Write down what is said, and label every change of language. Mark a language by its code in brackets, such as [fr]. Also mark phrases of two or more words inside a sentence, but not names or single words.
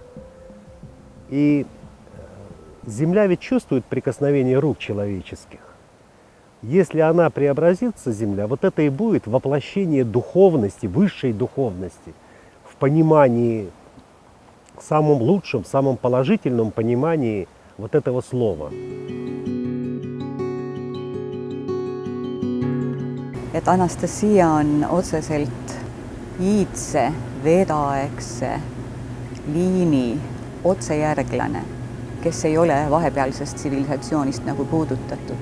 [ru] И Земля ведь чувствует прикосновение рук человеческих. Если она преобразится, Земля, вот это и будет воплощение духовности, высшей духовности, в понимании, самом лучшем, самом положительном понимании вот этого слова. [et] Et Anastasia on otseselt iidse, vedaaegse liini otsejärglane, kes ei ole vahepealsest tsivilisatsioonist nagu puudutatud.